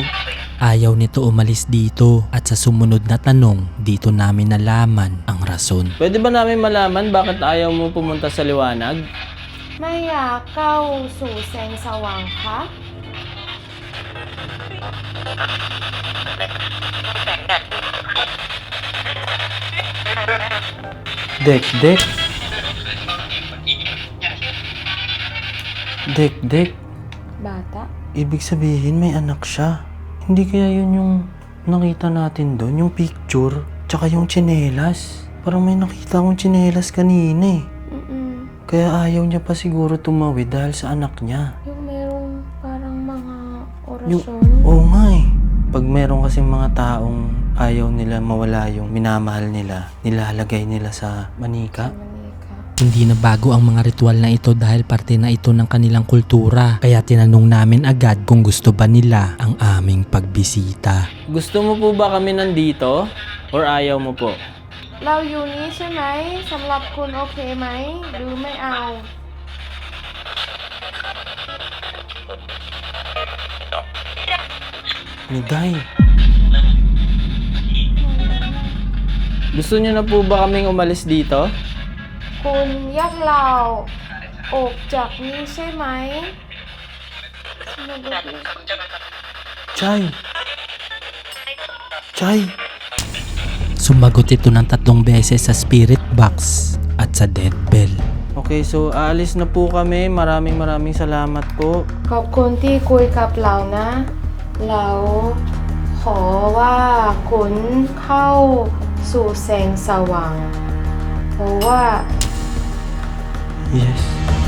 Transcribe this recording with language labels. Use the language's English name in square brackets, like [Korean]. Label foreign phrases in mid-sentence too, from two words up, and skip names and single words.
[Filipino] Ayaw nito umalis dito at sa sumunod na tanong, dito namin nalaman ang rason. Pwede ba namin malaman bakit ayaw mo pumunta sa liwanag? [Thai] ไม่อยากเข้าสู่แสงสว่างคะ Dek, dek. Dek, dek. บาตะ [Filipino] Ibig sabihin may anak siya. Hindi kaya yun yung nakita natin doon, yung picture, tsaka yung tsinelas. Parang may nakita akong tsinelas kanina eh. Kaya ayaw niya pa siguro tumawid dahil sa anak niya. Yung merong parang mga Yung, orasyon. oo nga eh. Pag meron kasing mga taong ayaw nila mawala yung minamahal nila, nilalagay nila sa manika. Manika. Hindi na bago ang mga ritual na ito dahil parte na ito ng kanilang kultura. Kaya tinanong namin agad kung gusto ba nila ang aming pagbisita. Gusto mo po ba kami nandito? Or ayaw mo po? [Thai] เราอยู่นี้ใช่ไหมสำหรับคุณโอเคไหมหรือไม่เอา Miday. [Filipino] Gusto niyo na po ba kaming umalis dito? [Thai] คุณอยากเราออกจากนี้ใช่ไหม Chay! Chay! [Filipino] Sumagot ito ng 3 beses sa [English] spirit box [Filipino] at sa [English] dead bell. [Filipino] Okay, so aalis na po kami. Maraming salamat po. [Thai] ขอบคุณที่คุยกับเรานะ เราขอว่าคุณเข้าสู่แสงสว่างเพราะว่า [English] Yes.